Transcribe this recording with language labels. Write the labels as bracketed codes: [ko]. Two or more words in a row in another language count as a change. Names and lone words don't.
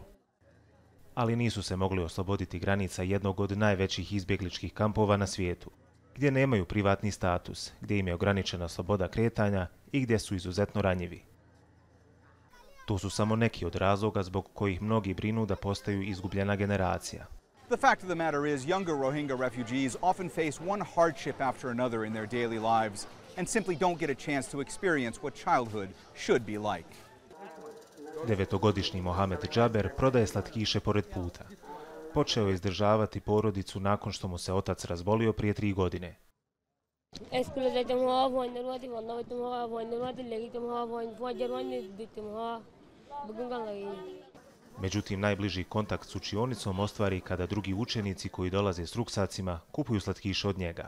[bs] Ali nisu se mogli osloboditi granica jednog od najvećih izbjegličkih kampova na svijetu, gdje nemaju privatni status, gdje im je ograničena sloboda kretanja i gdje su izuzetno ranjivi. To su samo neki od razloga zbog kojih mnogi brinu da postaju izgubljena generacija. [en] The fact of the matter is, younger Rohingya refugees often face one hardship after another in their daily lives and simply don't get a chance to experience what childhood should be like. [bs] 9-godišnji Mohamed Džaber prodaje slatkiše pored puta. Počeo je izdržavati porodicu nakon što mu se otac razbolio prije 3 godine. Međutim, najbliži kontakt s učionicom ostvari kada drugi učenici koji dolaze s ruksacima kupuju slatkiše od njega.